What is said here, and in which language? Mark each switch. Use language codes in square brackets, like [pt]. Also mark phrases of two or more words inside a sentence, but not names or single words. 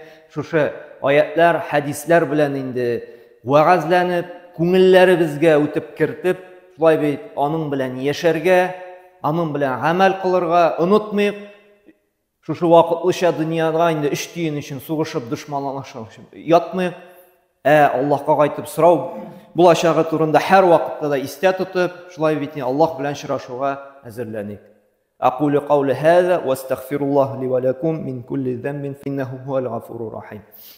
[tt] Шушы аятлар, хадислар белән инде вагазланып, күңелләребезгә үтеп кертеп, шулай бит аның белән яшәргә, аның белән гамәл кылырга, онытмыйк. Шушы вакытлыча дөньяга инде эш тиен өчен сугышып, дошманлашып ятмыйк. Аллаһка кайтып сорау булачагы турында һәр вакытта да истә тотып, шулай бит Аллаһ белән очрашуга әзерләник. [ar] أقول قولي هذا وأستغفر الله لي ولكم من كل ذنب إنه هو الغفور الرحيم.